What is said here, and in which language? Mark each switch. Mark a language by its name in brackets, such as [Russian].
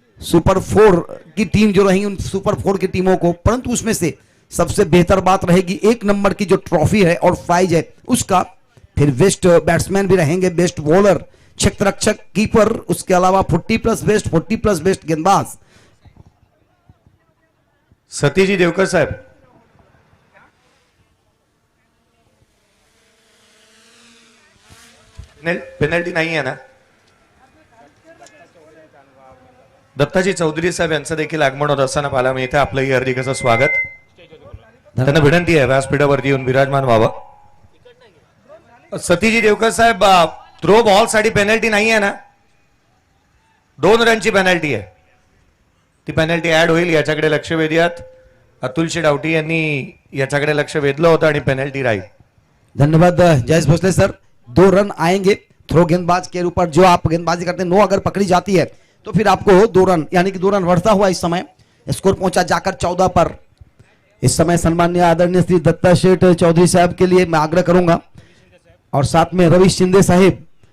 [Hindi] Super 4 की team जो रहेंगी उन सुपर 4 की टीमों को, परंतु उसमें से सबसे बेहतर बात रहेगी 1 नंबर की जो ट्रॉफी है और प्राइज है उसका। फिर बेस्ट बैट्समैन भी रहेंगे, बेस्ट बॉलर, क्षेत्ररक्षक, कीपर, उसके अलावा 40+ बेस्ट, 40+ बेस्ट गेंदबाज। [Marathi] सतीजी देवकर साहेब, पेनल्टी नाही आहे ना? दत्ताजी चौधरी साहेब यांचं देखील आगमन होत असताना पाहायला मिळतं, आपलंही हार्दिक असं स्वागत। त्यांना विनंती आहे व्यासपीठावरती येऊन विराजमान व्हावं। सतीजी देवकर साहेब, थ्रो बॉल साठी पेनल्टी नाही आहे ना? 2 रनची पेनल्टी आहे, ती पेनल्टी ऍड होईल, याच्याकडे लक्ष वेधूयात। अतुल शेडावटी यांनी याच्याकडे लक्ष वेधलं होतं आणि पेनल्टी राहील। धन्यवाद जयेश भोसले सर। [Hindi] 2 रन आएंगे थ्रो गेंदबाज के ऊपर, जो आप गेंदबाजी करते हैं 9 अगर पकड़ी जाती है तो फिर आपको 2 रन, यानी कि 2 रन बढ़ता हुआ इस समय स्कोर पहुंचा जाकर 14 पर। इस समय सम्मान्य आदरणीय श्री दत्ता शेठ चौधरी साहब के लिए मैं आग्रह करूंगा और साथ में रवि शिंदे साहिब